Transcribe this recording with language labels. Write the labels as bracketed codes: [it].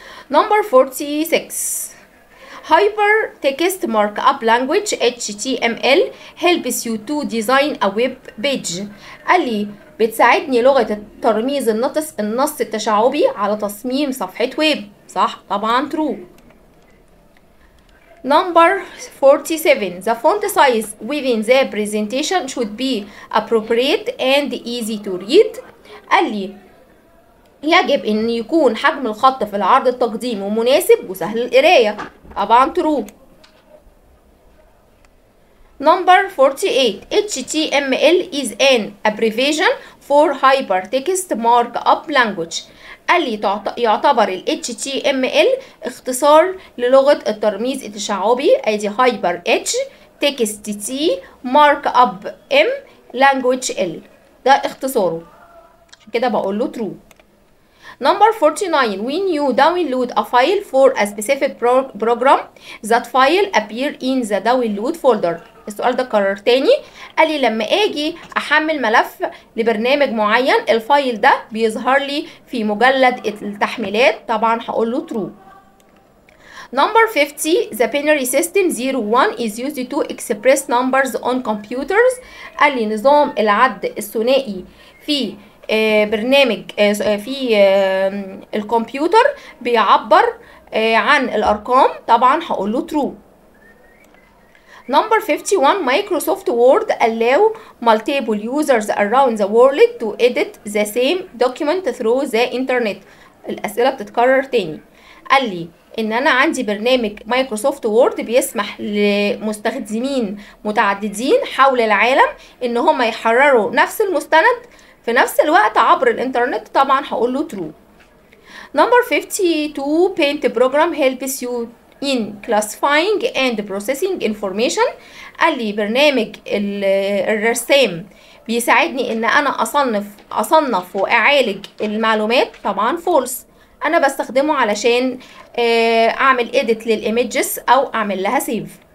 [en] Number 46. Hypertext Markup Language HTML helps you to design a web page. [ar] قال لي بتساعدني لغة ترميز النص التشعبي على تصميم صفحة ويب. صح؟ طبعا true. [en] Number 47. The font size within the presentation should be appropriate and easy to read. [ar] قال لي يجب ان يكون حجم الخط في العرض التقديمي مناسب وسهل القراية. طبعا true. [en] Number 48. HTML is an abbreviation for hypertext markup language. [ar] قال لي يعتبر ال HTML اختصار للغة الترميز التشعبي. ادي [en] hyper H text T markup M language L. [ar] ده اختصاره، عشان كده بقول له true. [en] Number 49. When you download a file for a specific program, that file appear in the download folder. [ar] السؤال ده كرر تاني. قال لي لما اجي احمل ملف لبرنامج معين، الفايل ده بيظهر لي في مجلد التحميلات. طبعا هقول له true. [en] Number 50. The binary system 01 is used to express numbers on computers. [ar] قال لي نظام العد الثنائي في برنامج في الكمبيوتر بيعبر عن الارقام. طبعا هقول له true. [en] Number 51. Microsoft Word allow multiple users around the world to edit the same document through the internet. [ar] الأسئلة بتتكرر تاني. قال لي إن أنا عندي برنامج مايكروسوفت وورد بيسمح لمستخدمين متعددين حول العالم إن هم يحرروا نفس المستند في نفس الوقت عبر الإنترنت. طبعا هقول له true. [en] Number 52. Paint program helps you in classifying and processing information. [ar] قال لي برنامج الرسام بيساعدني ان انا اصنف واعالج المعلومات. طبعا false. انا بستخدمه علشان اعمل edit للايمجز او اعمل لها save.